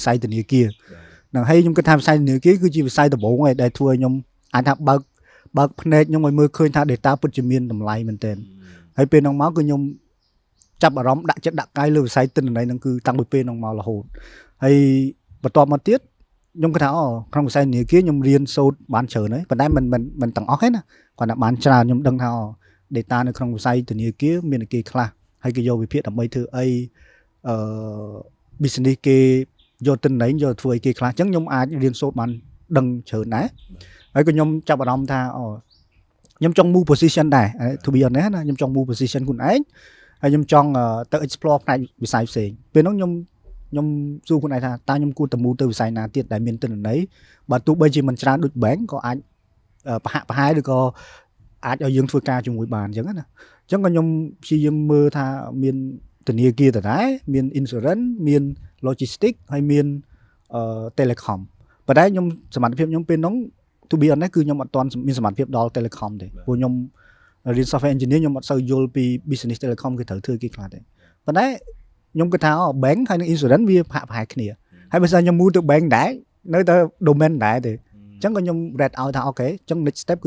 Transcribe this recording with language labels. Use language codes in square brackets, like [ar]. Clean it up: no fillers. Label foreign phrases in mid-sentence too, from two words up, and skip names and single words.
[km] ស័យធនាគារហ្នឹងហើយខ្ញុំគិតថាវិស័យធនាគារគឺជាវិស័យដំបូងឯដែលធ្វើឲ្យខ្ញុំអាចថាបើកភ្នែកខ្ញុំឲ្យមើលឃើញថា data ពិតជាមានតម្លៃមែនទែនហើយពេលហ្នឹងមកគឺខ្ញុំចាប់អារម្មណ៍ដាក់ចិត្តដាក់កាយលើវិស័យទិន្នន័យហ្នឹងគឺតាំងពីពេលហ្នឹងមករហូតហើយបន្ទាប់មកទៀតខ្ញុំគិតថាក្នុងវិស័យធនាគារខ្ញុំរៀនសូត្របានច្រើនហើយប៉ុន្តែមិនទាំងអស់ទេណាគាត់ថាបានច្រើនខ្ញុំដឹងថា data នៅក្នុងវិស័យធនាគារ មានគេខ្លះហើយគេយកវិភាគដើម្បីធ្វើអីbusiness គេយកទិន្នន័យយកធ្វើឲ្យគេខ្លះអញ្ចឹងខ្ញុំអាចរៀនសូត្របានដឹងច្រើនដែរហើយក៏ខ្ញុំចាប់អារម្មណ៍ថាខ្ញុំចង់ [en] move position [km] ដែរ [en] to be honest [km] ណាខ្ញុំចង់ [en] move position [km] ខ្លួនឯងហើយខ្ញុំចង់ទៅ explore ផ្នែកវិស័យផ្សេងពេលហ្នឹងខ្ញុំសួរខ្លួនឯងថាតើខ្ញុំគួរទៅ move ទៅវិស័យណា ទៀតដែលមានទិន្នន័យបើទោះបីជាមិនច្រើនដូច bank ក៏អាចប្រហែលឬក៏អាចឲ្យយើងធ្វើការជាមួយបានអញ្ចឹងណាអញ្ចឹងក៏ខ្ញុំព្យាយាមមើលថាមានធនាគារដដែលមាន insurance មាន logistics ហើយមានtelecom ប៉ុន្តែខ្ញុំ សមត្ថភាពខ្ញុំពេលហ្នឹង [en] to be honest [km] គឺខ្ញុំអត់ទាន់មានសមត្ថភាពដល់ telecom ទេព្រោះខ្ញុំរៀន [en] software engineer [km] ខ្ញុំអត់សូវយល់ពី [en] business telecom [km] គេត្រូវធ្វើគេខ្លះទេប៉ុន្តែខ្ញុំគិតថាbank ហើយនិង insurance វាប្រហែលគ្នាហើយបើសិនខ្ញុំ move ទៅ bank ដែរនៅតែ domain ដែរទេអញ្ចឹងក៏ខ្ញុំ read ឲ្យថាអូខេអញ្ចឹង [en] next step [km] គឺ